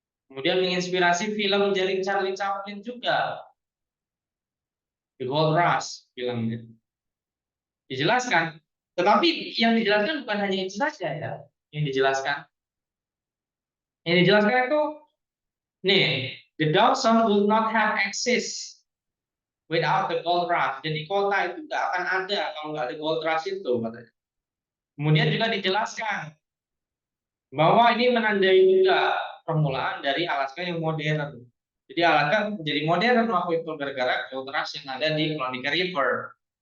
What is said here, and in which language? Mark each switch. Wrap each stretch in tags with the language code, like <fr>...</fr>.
<id>Kemudian menginspirasi film dari Charlie Chaplin juga, The Gold Rush filmnya. Dijelaskan, tetapi yang dijelaskan bukan hanya itu saja ya. Yang dijelaskan, itu nih,</id> <en>the Dawson would not have exist without the gold rush.</en> <id>Jadi kota itu nggak akan ada kalau nggak ada gold rush itu katanya. Kemudian juga dijelaskan bahwa ini menandai juga permulaan dari Alaska yang modern. Jadi Alaska menjadi modern waktu itu gara-gara gold rush yang ada di Klondike River.</id>